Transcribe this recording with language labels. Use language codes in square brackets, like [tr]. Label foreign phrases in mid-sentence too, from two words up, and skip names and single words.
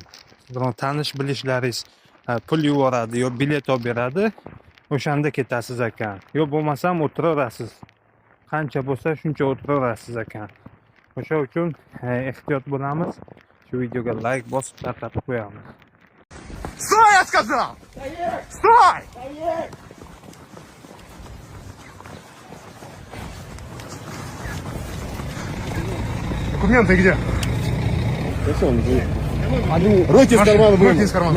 [uz] Biron tanish bilishlaringiz pul yuboradi yo bilet olib beradi, o'shanda ketasiz ekan. Yo bo'lmasam o'tiraverasiz. Qancha bo'lsa shuncha o'tiraverasiz ekan. O'sha uchun ehtiyot bo'lamiz. Shu videoga like bosib tarqatib qo'yamiz. [ru] Стой, я сказал! Стой! Документы где? Руки из кармана, руки из кармана.